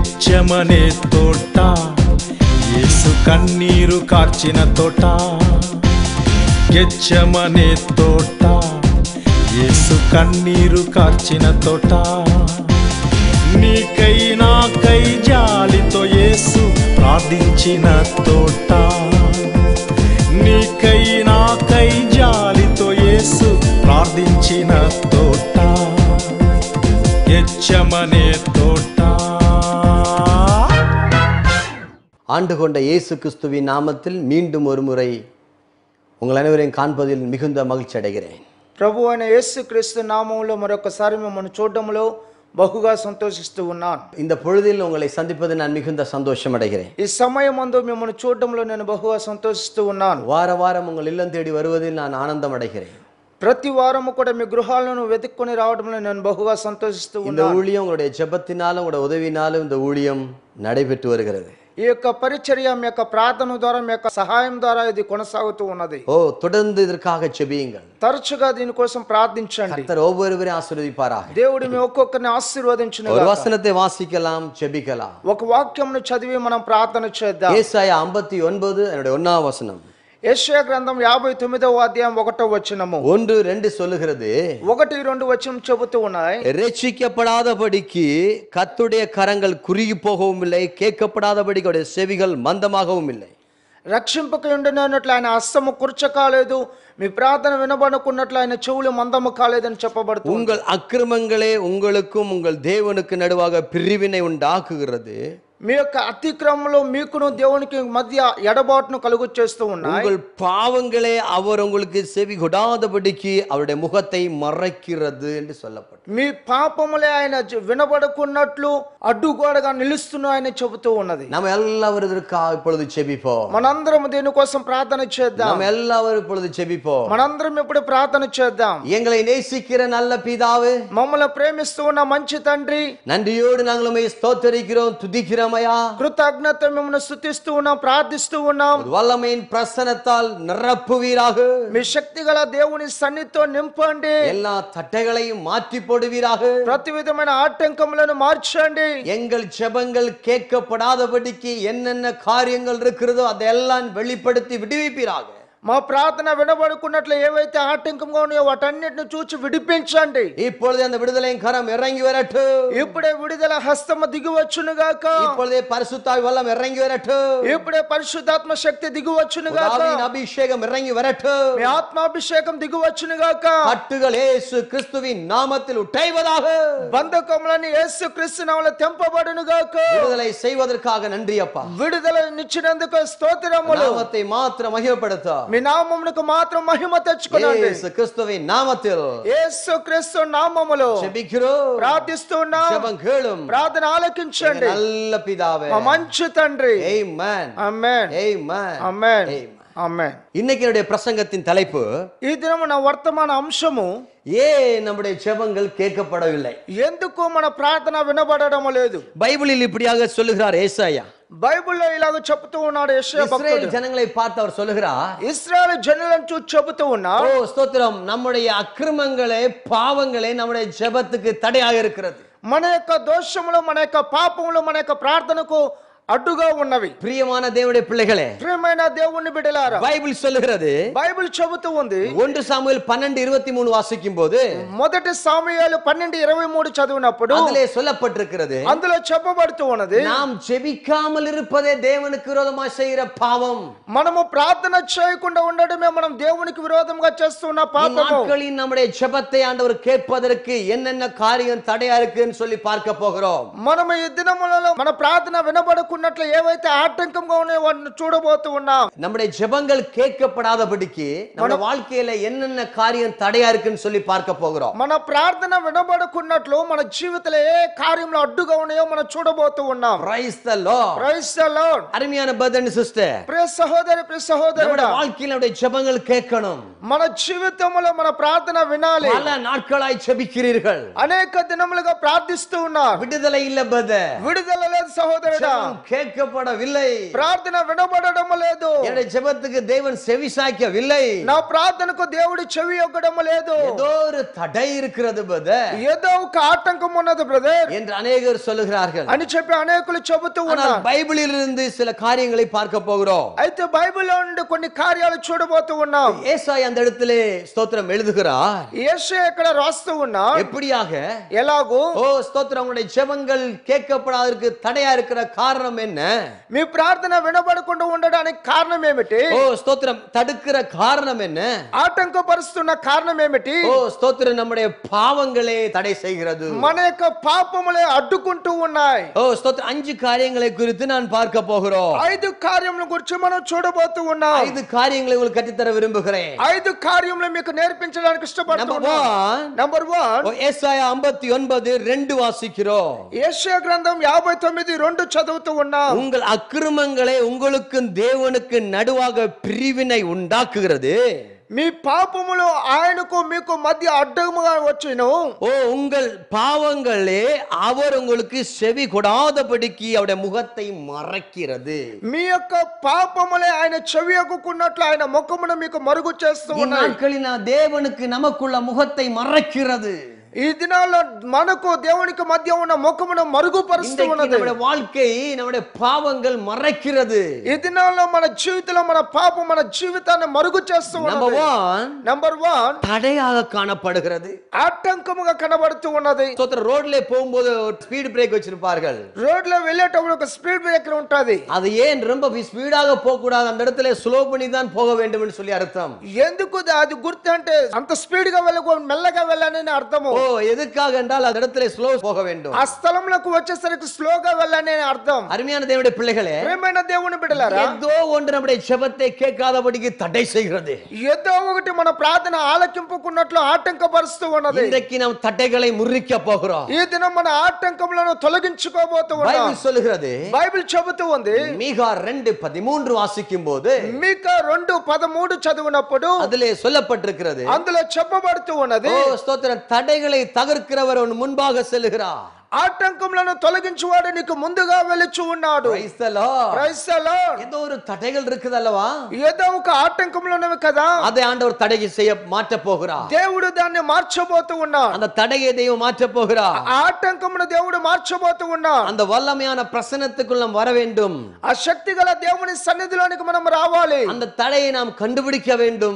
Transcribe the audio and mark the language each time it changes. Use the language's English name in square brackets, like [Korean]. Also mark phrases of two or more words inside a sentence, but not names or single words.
[Telugu] గెచ్చమనే తోట యేసు కన్నీరు కార్చిన తోట గెచ్చమనే తోట యేసు కన్నీరు కార్చిన తోట నీకై నాకై జాలితో యేసు ప్రార్థించిన తోట నీకై నాకై జాలితో యేసు ప్రార్థించిన తోట గెచ్చమనే తోట. [Tamil] ஆண்டு கொண்ட இயேசு கிறிஸ்துவின் நாமத்தில் மீண்டும் ஒரு முறை உங்கள் அனைவரையும் காண்பதில் மிகுந்த மகிழ்ச்சி அடைகிறேன். [Telugu] ప్రభు అయిన యేసుక్రీస్తు నామములో మరొకసారి మిమ్మల్ని చూడడంలో బహుగా సంతోషిస్తూ ఉన్నాను. [Tamil] இந்த பொழுதில் உங்களை சந்திப்பது நான் மிகுந்த சந்தோஷம் அடைகிறேன். [Telugu] ఈ సమయమందు మిమ్మల్ని చూడడంలో నేను బహుగా సంతోషిస్తూ ఉన్నాను. [Tamil] வார வாரம் உங்கள் இல்லம் தேடி வருவதில் நான் ஆனந்தம் அடைகிறேன். [Telugu] ప్రతి వారము కూడా మీ గృహాలను వెతుక్కొని రావడంలో నేను బహుగా సంతోషిస్తూ ఉన్నాను. [Tamil] இந்த ஊழியம் உங்களுடைய ஜெபத்தினாலும் உங்களுடைய உதவினாலும் இந்த ஊழியம் நடைபெற்று வருகிறது. [Telugu] ఈ యొక్క పరిచర్య మీ యొక్క ప్రార్థన ద్వారా మీ యొక్క సహాయం ద్వారా ఇది కొనసాగుతూ ఉన్నది. [Tamil] தொடர்ந்து இதற்காக ஜெபியுங்கள். [Telugu] తరచుగా దీనికోసం ప్రార్థించండి. [Tamil] கர்த்தர் ஒவ்வொருவரையும் ஆசீர்வதிப்பாராக. [Telugu] దేవుడు మీ ఒక్కొక్కరిని ఆశీర్వదించును గాక. [Tamil] ஒரு வசனத்தை வாசிக்கலாம், ஜெபிக்கலாம். [Telugu] ఒక వాక్యంను చదివి మనం ప్రార్థన చేద్దాం. [Tamil] ஏசாயா 59 என்னுடைய 1ஆம் வசனம். [Telugu] యెషయా గ్రంథం 59వ అధ్యాయం 1వ వచనము [Tamil] 1-2 சொல்லுகிறது. [Telugu] 1-2 వచనం చెబుతూ ఉన్నాయి. [Tamil] ரட்சிக்கப்படாதபடிக்கு கர்த்தருடைய கரங்கள் குறுகி போகவும் இல்லை, கேட்கப்படாதபடிக்கு அவருடைய செவிகள் மந்தமாகவும் இல்லை. [Telugu] రక్షింపక ఉండినట్లు ఆయన హస్తము కుర్చ కాలేదు, మీ ప్రార్థన వినబడకున్నట్లు ఆయన చెవులు మందము కాలేదని చెప్పబడుతుంది. [Tamil] உங்கள் அக்கிரமங்களே உங்களுக்கும் உங்கள் தேவனுக்கு நடுவாக பிரிவினை உண்டாக்குகிறது. [Telugu] మీ యొక్క అతిక్రమంలో మీకును దేవునికి మధ్య ఎడబాటును కలుగు చేస్తూ ఉన్నాయి. [Tamil] உங்கள் பாவங்களே அவர் உங்களுக்கு செவி கொடாதபடிக்கு அவருடைய முகத்தை மறைக்கிறது என்று சொல்லப்பட்டது. [Telugu] మీ పాపములే ఆయన వినబడకున్నట్లు అడ్డుగోడగా నిలుస్తున్నాయని చెబుతూ ఉన్నది. [Tamil] நாம் எல்லாரும் இதற்காக இப்பொழுது ஜெபிப்போம். [Telugu] మనందరం దీనికోసం ప్రార్థన చేద్దాం. [Tamil] நாம் எல்லாரும் இப்பொழுது ஜெபிப்போம். [Telugu] మనందరం ఇప్పుడు ప్రార్థన చేద్దాం. [Tamil] எங்களை நேசிக்கிற நல்ல பிதாவே, [Telugu] మమ్మల్ని ప్రేమిస్తూ ఉన్న మంచి తండ్రి, [Tamil] நன்றியோடு நாங்கள் உம்மை ஸ்தோத்திரிக்கிறோம், துதிக்கிறோம். [Telugu] కృతజ్ఞత మిమ్మల్ని స్తుతిస్తూ ఉన్నాం, ప్రార్థిస్తూ ఉన్నాం. [Tamil] வல்லமையின் பிரசன்னத்தால் நிரப்புவீராக. [Telugu] మీ శక్తి గల దేవుని సన్నిధితో నింపండి. [Tamil] எல்லா தட்டைகளையும் மாற்றி போடுவீராக. [Telugu] ప్రతి విధమైన ఆటంకములను మార్చండి. [Tamil] எங்கள் ஜெபங்கள் கேட்கப்படாதபடிக்கு என்னென்ன காரியங்கள் இருக்கிறதோ அதெல்லாம் வெளிப்படுத்தி விடுவிப்பீராக. [Telugu] మా ప్రార్థన వినబడుకున్నట్లు ఏవైతే ఆటంకంగా ఉన్నాయో వాటన్నిటిని చూచి విడిపించండి. [Tamil] இப்பொழுது அந்த விடுதலையின் கரம் இறங்கி வரட்டும். [Telugu] ఇప్పుడే విడుదల హస్తము దిగివచ్చును గాక. [Tamil] இப்பொழுதே பரிசுத்தாவி வல்லம் இறங்கி வரட்டும். [Telugu] ఇప్పుడే పరిశుద్ధాత్మ శక్తి దిగివచ్చును గాక. [Tamil] ஆவியின் அபிஷேகம் இறங்கி வரட்டும். [Telugu] మీ ఆత్మాభిషేకం దిగివచ్చును గాక. [Tamil] கட்டுகள் இயேசு கிறிஸ்துவின் நாமத்தில் உடைவதாக. [Telugu] బంధకములని యేసు క్రీస్తు నామములో తెంపబడును గాక. [Tamil] விடுதலை செய்வதற்காக நன்றி அப்பா. [Telugu] విడుదలనిచ్చినందుకు స్తోత్రములు. [Tamil] நாமத்தை மாத்திரம் மகிமைப்படுத்த. [Telugu] మీ నామమునకు మాత్రం మహిమ తెచ్చుకోండి. [Tamil] యేసు கிறிஸ்துவின் நாமத்தில் [Telugu] యేసు క్రీస్తు నామములో [Tamil] ஜெபிக்கிறோம், [Telugu] ప్రార్థిస్తున్నాం. [Tamil] ஜெபம் கேளும். [Telugu] ప్రార్థన ఆలకించండి. [Tamil] நல்ல பிதாவே, [Telugu] మా మంచి తండ్రి. [Tamil] ஆமென், [Telugu] ఆమేన్, [Tamil] ஆமென், [Telugu] ఆమేన్, [Tamil] ஆமென். [Telugu] ఆమేన్. [Tamil] இன்னைக்கு என்னுடைய பிரசங்கத்தின் தலைப்பு, [Telugu] ఈ దినము నా వర్తమాన అంశము, [Tamil] ஏன் நம்முடைய ஜெபங்கள் கேட்கப்படவில்லை? [Telugu] ఎందుకు మన ప్రార్థన వినబడడం లేదు? [Tamil] பைபிளில் இப்படியாக சொல்லுகிறார் ஏசாயா. [Telugu] బైబిల్లో ఇలాగ చెప్తూ ఉన్నాడు యెషయా భక్తుడు. [Tamil] இஸ்ரவேல் ஜனங்களை பார்த்து அவர் சொல்லுகிறார், [Telugu] ఇశ్రాయేలు జనులను చూసి చెబుతూ ఉన్నాడు, [Tamil] ஓ ஸ்தோத்திரம், நம்முடைய அக்கிரமங்களே பாவங்களே நம்முடைய ஜெபத்துக்கு தடையாக இருக்கிறது. [Telugu] మన యొక్క దోషములు, మన యొక్క పాపములు మన యొక్క ప్రార్థనకు అడ్డుగా ఉన్నవి. [Tamil] பிரியமான தேவனுடைய பிள்ளைகளே, [Telugu] ప్రియమైన దేవుని బిడ్డలారా, [Tamil] பைபிள் சொல்லுகிறது, [Telugu] బైబిల్ చెబుతూ ఉంది. [Tamil] 1 சாமுவேல் 12:23 வாசிக்கும் போது [Telugu] మొదటి సాముయేలు 12:23 చదివినప్పుడు [Tamil] அதிலே சொல்லப்பட்டிருக்கிறது, [Telugu] అందులో చెప్పబడుతూ ఉన్నది, [Tamil] நாம் ஜெபிக்காமல் இருப்பதே தேவனுக்கு விரோதமாய் செய்கிற பாவம். [Telugu] మనము ప్రార్థన చేయకుండా ఉండడమే మనం దేవునికి విరోధంగా చేస్తున్న పాపము. [Tamil] நாட்களில் நம்முடைய ஜெபத்தை ஆண்டவர் கேட்பதற்கு என்னென்ன காரியம் தடையா இருக்குன்னு சொல்லி பார்க்க போகிறோம். [Telugu] మనము ఈ దినములలో మన ప్రార్థన వినబడకున్నట్లు ఏవైతే ఆటంకంగా ఉన్నాయో వాటిని చూడబోతూ ఉన్నాం. [Tamil] நம்முடைய ஜெபங்கள் கேட்கப்படாதபடிக்கு நம்ம வாழ்க்கையில என்னென்ன காரியம் தடையா இருக்குன்னு சொல்லி பார்க்க போகிறோம். [Telugu] మన ప్రార్థన వినబడకున్నట్లు మన జీవితంలో ఏ కార్యంలో అడ్డుగా ఉన్నాయో మనం చూడబోతూ ఉన్నాం. [English] Praise the Lord. Praise the Lord. [Tamil] அருமையான [English] brother and sister, [Telugu] ప్రియ సహోదరి, ప్రియ సహోదరుడా, [Tamil] நம்முடைய வாழ்க்கையில நம்முடைய ஜெபங்கள் கேட்கணும். [Telugu] మన జీవితంలో మన ప్రార్థన వినాలి. [Tamil] பல நாட்களாய் ஜெபிக்கிறீர்கள், [Telugu] అనేక దినములుగా ప్రార్థిస్తూ ఉన్నారు, [Tamil] விடுதலை இல்ல brother. [Telugu] విడుదల లేదు సహోదరుడా. [Tamil] கேட்கப்படவில்லை. [Telugu] ప్రార్థన వినబడడం లేదు. [Tamil] என்னுடைய ஜெபத்துக்கு தேவன் செவி சாய்க்கவில்லை. [Telugu] నా ప్రార్థనకు దేవుడు చెవి యొగ్గడం లేదు. [Tamil] ஏதோ ஒரு தடை இருக்கிறது பிரதர் [Telugu] ఏదో ఒక ఆటంకం ఉన్నది బ్రదర్ [Tamil] என்று அநேகர் சொல்லுகிறார்கள். [Telugu] అని చెప్పి అనేకులు చెబుతూ [Tamil] ஆனால் [Telugu] ఉన్నారు. [Tamil] பைபிளிலிருந்து சில காரியங்களை பார்க்க போகிறோம். [Telugu] అయితే బైబిల్లో నుండి కొన్ని కార్యాలు చూడబోతూ ఉన్నాం. [Tamil] ஏசாயா அந்த இடத்திலே ஸ்தோத்திரம் எழுதுகிறார். [Telugu] యేషయా ఇక్కడ రాస్తూ ఉన్నాడు. [Tamil] எப்படியாக? [Telugu] ఎలాగో [Tamil] ஓ ஸ்தோத்திரம், உங்களுடைய ஜெபங்கள் கேட்கப்படாதற்கு தடையா இருக்கிற காரணம் என்ன? [Telugu] మీ ప్రార్థన వినబడకుండా ఉండడానికి కారణం ఏమిటి? [Tamil] ஓ ஸ்தோத்திரம், தடுக்கிற காரணம் என்ன? [Telugu] ఆటంకపరుస్తున్న కారణం ఏమిటి? [Tamil] ஓ ஸ்தோத்திரம், நம்முடைய பாவங்களே தடை செய்கிறது. [Telugu] మన యొక్క పాపములే అడ్డుకుంటూ ఉన్నాయి. [Tamil] ஓ ஸ்தோத்திரம், 5 காரியங்களை குறித்து நான் பார்க்க போகிறோம். [Telugu] 5 కార్యముల గురించి మనం చూడబోతూ ఉన్నాం. [Tamil] 5 காரியங்களை உங்களுக்கு கற்றுத்தர விரும்புகிறேன். [Telugu] 5 కార్యములు మీకు నేర్పించడానికి ఇష్టపడుతున్నాను. నంబర్ 1, [Tamil] ஓ ஏசாயா 59:2 வாசிக்கிறோம். [Telugu] యేషయా గ్రంథం 59:2 చదువుతూ ఉన్నాం. [Tamil] உங்கள் அக்கிரமங்களே உங்களுக்கும் தேவனுக்கு நடுவாக பிரிவினை உண்டாக்குகிறது. [Telugu] మీ పాపములు ఆయనకు మీకు మధ్య అడ్డముగా వచ్చెను. [Tamil] ஓ உங்கள் பாவங்களே அவர் உங்களுக்கு செவி கொடாதபடிக்கு அவருடைய முகத்தை மறைக்கிறது. [Telugu] మీ యొక్క పాపములే ఆయన చెవి యొక్కున్నట్లు ఆయన ముఖమును మీకు మరుగు చేస్తూ ఉన్నాయి. [Tamil] நாட்களில் தேவனுக்கு நமக்குள்ள முகத்தை மறைக்கிறது. [Telugu] ఈ దినాల్లో మనకు దేవునికి మధ్య ఉన్న ముఖమును మరుగుపరుస్తూ ఉన్నది. [Tamil] நம்முடைய வாழ்க்கை, நம்முடைய பாவங்கள் மறைக்கிறது. [Telugu] ఈ దినాల్లో మన జీవితంలో మన పాపం మన జీవితాన్ని మరుగు చేస్తూ ఉన్నది. నంబర్ 1 [Tamil] தடையாக காணப்படுகிறது. [Telugu] ఆటంకముగా కనబడుతూ ఉన్నది. [Tamil] ரோட்ல போகும்போது [English] speed break [Tamil] வச்சிருப்பார்கள். [Telugu] రోడ్లో వెళ్ళేటప్పుడు ఒక [English] speed breaker [Telugu] ఉంటది. [Tamil] அது ஏன் ரொம்ப ஸ்பீடாக போக கூடாது, அந்த இடத்துல ஸ்லோ பண்ணி தான் போக வேண்டும் என்று சொல்லி அர்த்தம். [Telugu] ఎందుకు అది గుర్తు అంటే అంత స్పీడ్ గా వెళ్ళకూడదు, మెల్లగా వెళ్ళాలని అర్థము. [Tamil] ஓ எதுக்காக என்றால் அந்த இடத்துல ஸ்லோ போக வேண்டும். [Telugu] ఆ స్థలంలోకి వచ్చేసరికి స్లోగా వెళ్ళాలని అర్థం. [Tamil] அருமையான தேவனுடைய பிள்ளைகளே, [Telugu] ప్రియమైన దేవుని బిడ్డలారా, [Tamil] ஏதோ ஒன்று நம்முடைய ஜெபத்தை கேட்காதபடிக்கு தடை செய்கிறது. [Telugu] ఏదో ఒకటి మన ప్రార్థన ఆలకింపుకున్నట్లు ఆటంకపరుస్తూ ఉన్నది. [Tamil] இன்றைக்கு நாம் தடைகளை முறிக்க போகிறோம். [Telugu] ఈ దినం మన ఆటంకములను తొలగించుకోబోతూ ఉన్నాం. [Tamil] பைபிள் சொல்லுகிறது, [Telugu] బైబిల్ చెబుతూ ఉంది. [Tamil] மீகா 2:13 வாசிக்கும் போது [Telugu] మీకా 2:13 చదివినప్పుడు [Tamil] அதிலே சொல்லப்பட்டிருக்கிறது, [Telugu] అందులో చెప్పబడుతూ ఉన్నది, [Tamil] ஓ ஸ்தோத்திரம், தடைகளை தகர்க்கிறவர் உன் முன்பாக செல்கிறார். [Telugu] ఆటంకములను తొలగించువాడు నీకు ముందుగా వెలుచు ఉన్నాడు. [English] Praise the Lord. Praise the Lord. [Tamil] ஏதோ ஒரு தடைகள் இருக்குது அல்லவா, [Telugu] ఏదో ఒక ఆటంకములు ఉన్నవి కదా, [Tamil] அதை ஆண்டவர் தடையை செய்ய மாற்ற போகிறார். [Telugu] దేవుడు దాన్ని మార్చబోతూ ఉన్నాడు. [Tamil] அந்த தடையை தெய்வம் மாற்ற போகிறார். [Telugu] ఆటంకమును దేవుడు మార్చబోతూ ఉన్నాడు. [Tamil] அந்த வல்லமையான பிரசன்னத்துக்குள் நாம் வர வேண்டும். [Telugu] ఆ శక్తి గల దేవుని సన్నిధిలోనికి మనం రావాలి. [Tamil] அந்த தடையை நாம் கண்டுபிடிக்க வேண்டும்.